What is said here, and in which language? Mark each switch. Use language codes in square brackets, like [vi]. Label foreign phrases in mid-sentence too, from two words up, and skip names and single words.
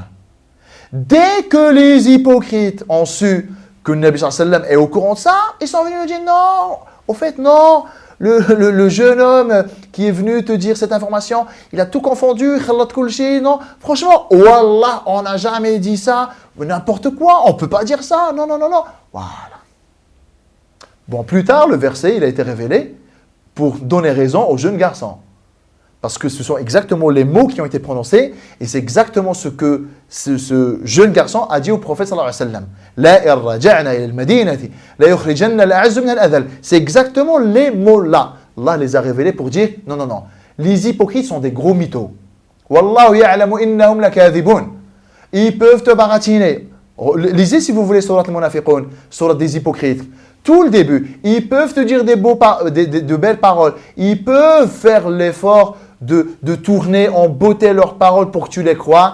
[fr] Dès que les hypocrites ont su que le Nabi [ar] صلى الله عليه وسلم [fr] est au courant de ça, ils sont venus me dire non, au fait non, le jeune homme qui est venu te dire cette information, il a tout confondu, [ar] خلط كلشي, [fr] non, franchement, wallah, on n'a jamais dit ça, n'importe quoi, on ne peut pas dire ça, non, voilà. Bon, plus tard, le verset, il a été révélé pour donner raison au jeune garçon. Parce que ce sont exactement les mots qui ont été prononcés et c'est exactement ce que ce jeune garçon a dit au prophète [ar] صلى الله عليه وسلم. لئن رجعنا إلى المدينة ليخرجن الأعز من الأذل. [fr] C'est exactement les mots-là. Allah les a révélés pour dire non. Les hypocrites sont des gros mythos. [ar] والله يعلم إنهم لكاذبون. [fr] Ils peuvent te baratiner. Lisez si vous voulez Surat al-Munafiqun, Surat des hypocrites. Tout le début, ils peuvent te dire de belles paroles. Ils peuvent faire l'effort de tourner en beauté leurs paroles pour que tu les crois.